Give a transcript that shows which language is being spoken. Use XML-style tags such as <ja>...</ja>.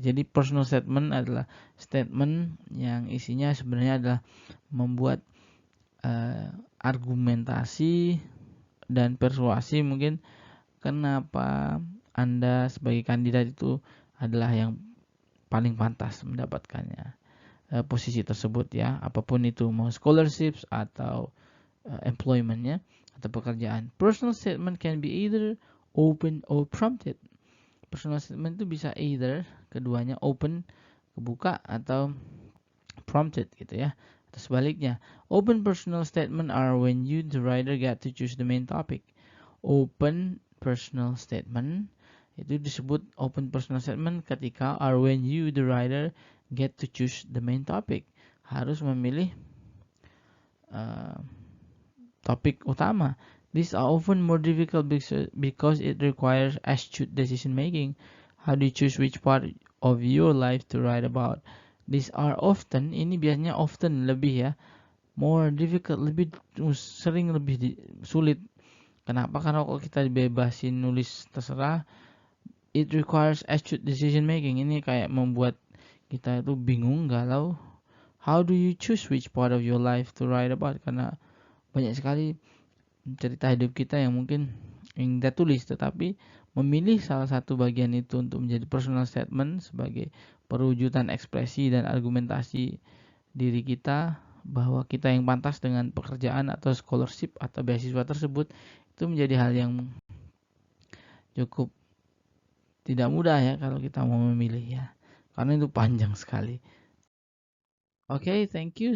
<id>Jadi personal statement adalah statement yang isinya sebenarnya adalah membuat argumentasi dan persuasi mungkin kenapa Anda sebagai kandidat itu adalah yang paling pantas mendapatkannya posisi tersebut ya, apapun itu, mau scholarships atau employmentnya atau pekerjaan.</id> <en>Personal statement can be either open or prompted.</en> <id>Personal statement itu bisa either, keduanya, open, kebuka, atau prompted gitu ya, atau sebaliknya.</id> <en>Open personal statement are when you the writer get to choose the main topic.</en> <id>Open personal statement itu disebut open personal statement ketika</id> <en>are when you the writer get to choose the main topic,</en> <id>harus memilih topik utama.</id> <en>These are often more difficult because it requires astute decision making. How do you choose which part of your life to write about? These are often,</en> <id>ini biasanya often lebih ya,</id> <en>more difficult,</en> <id>lebih sering lebih sulit. Kenapa? Karena kalau kita dibebasin nulis terserah,</id> <en>it requires astute decision making.</en> <id>Ini kayak membuat kita itu bingung, galau.</id> <en>How do you choose which part of your life to write about?</en> <id>Karena banyak sekali cerita hidup kita yang mungkin ingin kita tulis, tetapi memilih salah satu bagian itu untuk menjadi personal statement sebagai perwujudan ekspresi dan argumentasi diri kita bahwa kita yang pantas dengan pekerjaan atau scholarship atau beasiswa tersebut, itu menjadi hal yang cukup tidak mudah ya kalau kita mau memilih ya, karena itu panjang sekali. Oke,</id> <en>thank you.</en>